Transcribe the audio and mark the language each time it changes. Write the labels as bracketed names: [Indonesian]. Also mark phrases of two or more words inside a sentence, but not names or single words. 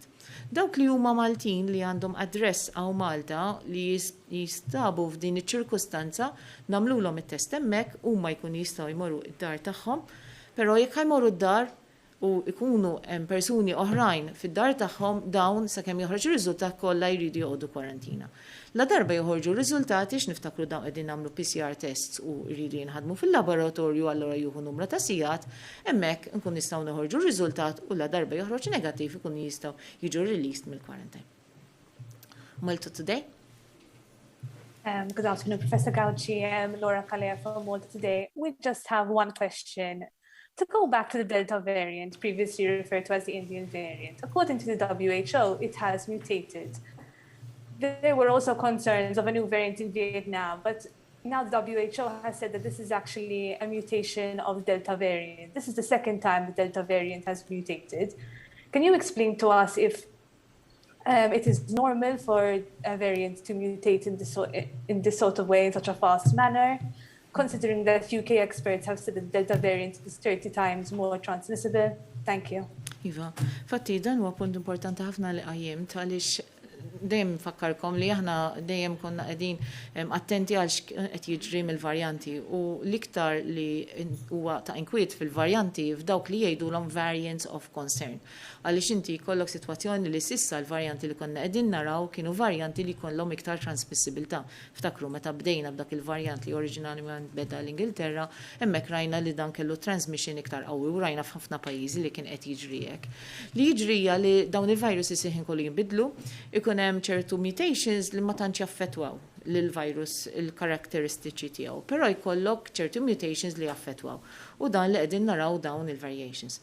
[Maltese] Dawk li huma Maltin li għandhom adress għaw Malta li jistabu f'din iċ-ċirkustanza nagħmluhom it-test hemmhekk huma jkunu jistgħu jmorru id-dar tagħhom, però jekk jmorru d-dar u jkunu hemm persuni oħrajn fid-dar tagħhom dawn sakemm joħroġ ir-riżultat kollha jridu joqogħdu kwarantina. La darba joħorġu r-riżultati x'niftakru dawn qegħdin nagħmlu [English] PCR tests [Maltese] u jridu jinħadmu fil-laboratorju allura jieħu numru ta' sigħat, hemmhekk nkun nistgħu noħorġu r-riżultat u la darba joħroġ negattiv ikun jistgħu jiġu released mill-quarantine. [English] Malta today? Good afternoon, Professor Gauci. Laura Calea from Malta today. We just have one question. To go back to the Delta variant, previously referred to as the Indian variant, according to the WHO, it has mutated. There were also concerns of a new variant in Vietnam, but now the WHO has said that this is actually a mutation of the Delta variant. This is the second time the Delta variant has mutated. Can you explain to us if It is normal for a variant to mutate in this sort of way in such a fast manner, considering that UK experts have said that Delta variant is 30 times more transmissible. Thank you. [Maltese] Iva, fatti dan huwa punt importanti ħafna li qajjem għaliex dejjem fakkarkom li aħna dejjem konna qegħdin attenti għal qed jiġri mill-varjanti u l-iktar li huwa ta' inkwiet fil-varjanti f'dawk li jgħidulhom [English] variants of concern. [Maltese] Għaliex inti jkollok sitwazzjoni li sissa l-varjanti li konna qegħdin naraw kienu varjanti li jkollhom iktar transmissibilità. Ftakru meta bdejna b'dak il-varjant li oriġinalment beda l-Ingilterra, hemmhekk rajna li dan kellu transmission iktar qawwi u rajna f'ħafna pajjiżi li kien qed jiġri hekk. Li jiġrija li dawn il-virusi seħin kollu jinbidlu, ikun hemm ċertu mutations li ma tantx jaffettwaw lill-virus il-karatteristiċi tiegħu, però jkollok ċertu mutations li jaffettwaw u dan li qegħdin naraw dawn il-variations.